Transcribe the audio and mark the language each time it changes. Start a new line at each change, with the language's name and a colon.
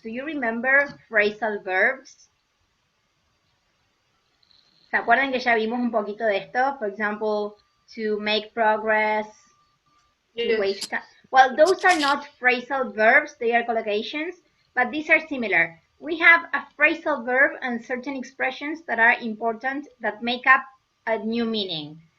English: Do you remember phrasal verbs?
Spanish: ¿Se acuerdan que ya vimos un poquito de esto?
English: For example, to make progress, to waste time. Well, those are not phrasal verbs, they are collocations, but these are similar. We have a phrasal verb and certain expressions that are important that make up a new meaning.